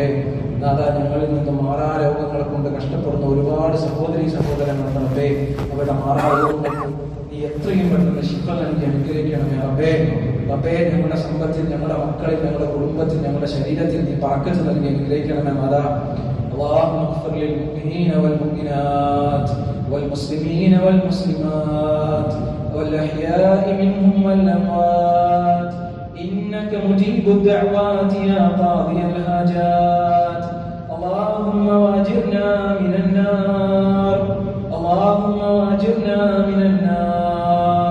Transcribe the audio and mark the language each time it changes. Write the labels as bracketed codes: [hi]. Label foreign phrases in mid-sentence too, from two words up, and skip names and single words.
[ml] നാദാ, ഞങ്ങളിൽ നിന്ന് മാറാ രോഗങ്ങളെ കൊണ്ട് കഷ്ടപ്പെടുന്ന ഒരുപാട് സഹോദരങ്ങൾ റബ്ബേ, അവരുടെ മാറാ രോഗങ്ങൾക്ക് നീ എത്രയും പെട്ടെന്ന് ശിഫ നൽകി അനുഗ്രഹിക്കണമേ റബ്ബേ. റബ്ബേ, ഞങ്ങളുടെ സമ്പത്തിൽ, ഞങ്ങളുടെ മക്കളിൽ, ഞങ്ങളുടെ കുടുംബത്തിൽ, ഞങ്ങളുടെ ശരീരത്തിൽ നീ ബറക്കത്ത് നൽകി അനുഗ്രഹിക്കണമേ നാദാ. [ar] اللهم اغفر للمؤمنين والمؤمنات والمسلمين والمسلمات والأحياء منهم والأموات إنك مجيب الدعوات يا قاضي الحاجات. اللهم واجرنا من النار، اللهم واجرنا من النار.